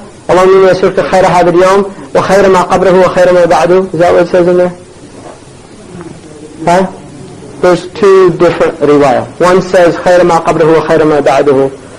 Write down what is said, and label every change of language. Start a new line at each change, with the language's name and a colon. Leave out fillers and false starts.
Arabic: اللهم إني أسألك خير هذا اليوم وخير ما قبله وخير ما بعده.
English: Is that what it says in there? Huh? There's two different riwayah. One says
Arabic: خير ما قبله وخير ما بعده.